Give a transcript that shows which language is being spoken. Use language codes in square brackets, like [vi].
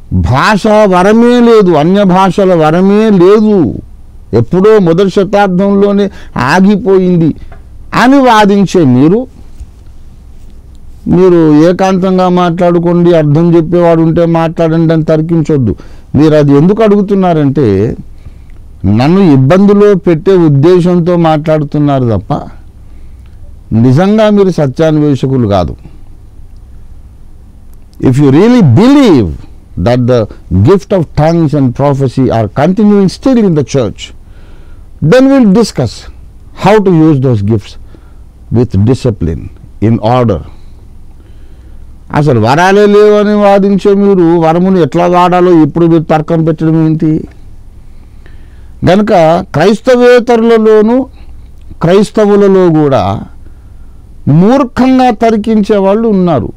[te] భాష వరమే లేదు, అన్య భాషల వరమే లేదు, ఎప్పుడో మొదటి శతాబ్దంలోనే ఆగిపోయింది అని వాదించే మీరు ఏకాంతంగా మాట్లాడుకోండి, అర్థం చెప్పేవాడు ఉంటే మాట్లాడండి అని తర్కించొద్దు. మీరు అది ఎందుకు అడుగుతున్నారంటే నన్ను ఇబ్బందులో పెట్టే ఉద్దేశంతో మాట్లాడుతున్నారు తప్ప నిజంగా మీరు సత్యాన్వేషకులు కాదు. [en] If you really believe that the gift of tongues and prophecy are continuing still in the church, then we'll discuss how to use those gifts with discipline, in order. [te] అసలు వరాలే లేవని వాదించే మీరు వరమును ఎట్లా వాడాలో ఇప్పుడు మీరు తర్కం పెట్టడం ఏంటి? గనుక క్రైస్తవేతరులలోనూ క్రైస్తవులలో కూడా మూర్ఖంగా తర్కించే వాళ్ళు ఉన్నారు.